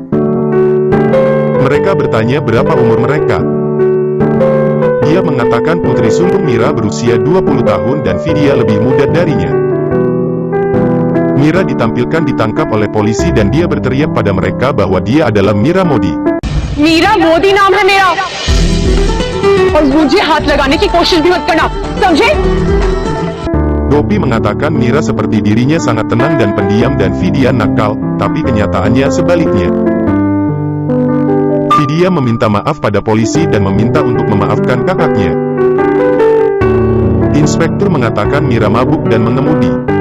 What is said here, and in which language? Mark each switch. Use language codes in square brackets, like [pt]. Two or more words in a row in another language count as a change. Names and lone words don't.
[id] Mereka bertanya berapa umur mereka. Dia mengatakan putri sulung Mira berusia 20 tahun dan Vidya lebih muda darinya. Mira ditampilkan ditangkap oleh polisi dan dia berteriak pada mereka bahwa dia adalah Mira Modi. [hi] Mira Modi नाम है मेरा और मुझे हाथ लगाने की कोशिश भी मत करना, समझे? [id] Gopi mengatakan Mira seperti dirinya sangat tenang dan pendiam dan Vidya nakal, tapi kenyataannya sebaliknya. Vidya meminta maaf pada polisi dan meminta untuk memaafkan kakaknya. Inspektur mengatakan Mira mabuk dan mengemudi.